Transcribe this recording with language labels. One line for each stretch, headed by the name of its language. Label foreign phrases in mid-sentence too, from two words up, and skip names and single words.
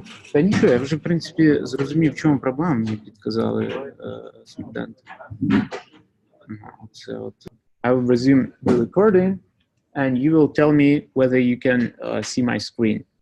Ukrainian: Та нічого, я вже, в принципі, зрозумів, в чому проблема, мені підказали студенти. Це от.
English: I will resume the recording, and you will tell me whether you can see my screen.